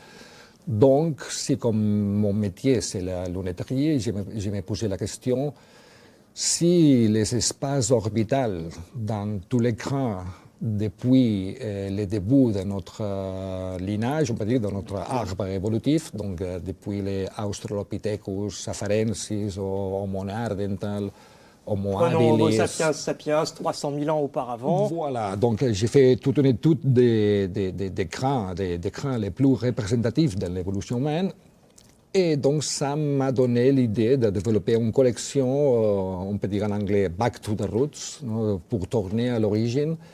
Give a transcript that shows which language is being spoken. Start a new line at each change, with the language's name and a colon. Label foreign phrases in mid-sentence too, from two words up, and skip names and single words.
French: Donc, c'est comme mon métier, c'est la lunetterie, je me posais la question, si les espaces orbitaux dans tout l'écran, depuis le début de notre lignage, on peut dire de notre arbre évolutif, donc depuis les Australopithecus afarensis, Homo neanderthal, Homo Prenons Homo habilis. sapiens sapiens 300 000 ans auparavant. Voilà, donc j'ai fait toute une étude des crânes les plus représentatifs de l'évolution humaine. Et donc ça m'a donné l'idée de développer une collection, on peut dire en anglais Back to the Roots, pour tourner à l'origine.